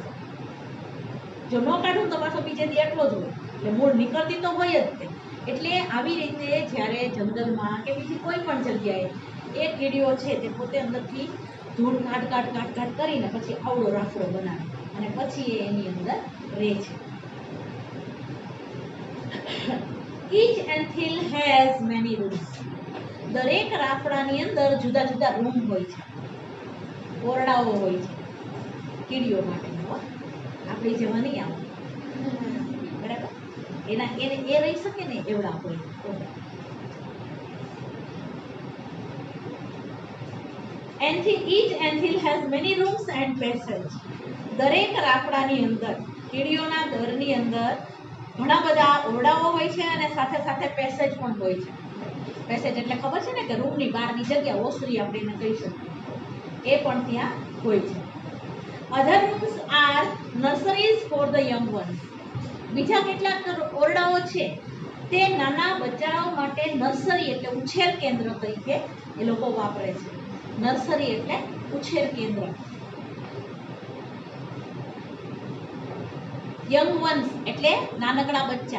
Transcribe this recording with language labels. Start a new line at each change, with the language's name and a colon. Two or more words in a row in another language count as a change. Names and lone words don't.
Gujarati: જો ન કાઢું તો પાછો બીજે દી એટલો જ હોય, એટલે મૂળ નીકળતી તો હોય જ તે. એટલે આવી રીતે જ્યારે જંગલમાં કે બીજી કોઈ પણ જગ્યાએ એ કીડીઓ છે તે પોતે અંદરથી ધૂળ કાઢ કરીને પછી આવડો રાફડો બનાવે અને પછી એ એની અંદર રહે છે.
English: Each anthill has many rooms.
Gujarati: દરેક રાફડાની અંદર જુદા જુદા રૂમ હોય છે, ઓરડાઓ હોય છે કીડીઓ માટે. આપણી જેવા નહીં આવે, બરાબર? એને એ રહી શકે ને એવડા હોય.
English: Each anthill has many rooms and passage.
Gujarati: દરેક રાફડાની અંદર, કીડીઓના દરની અંદર ઘણા બધા ઓરડાઓ હોય છે અને સાથે સાથે પેસેજ પણ હોય છે. પેસેજ એટલે ખબર છે ને કે રૂમની બહારની જગ્યા, ઓસરી આપણે એને કહી શકીએ, એ પણ ત્યાં હોય છે.
English: Other rooms are nurseries for the young ones.
Gujarati: બીજા કેટલાક ઓરડાઓ છે તે નાના બચ્ચાઓ માટે નર્સરી એટલે ઉછેર કેન્દ્ર તરીકે એ લોકો વાપરે છે. નર્સરી એટલે ઉછેર કેન્દ્ર.
English: young ones
Gujarati: એટલે નાનકડા બચ્ચા.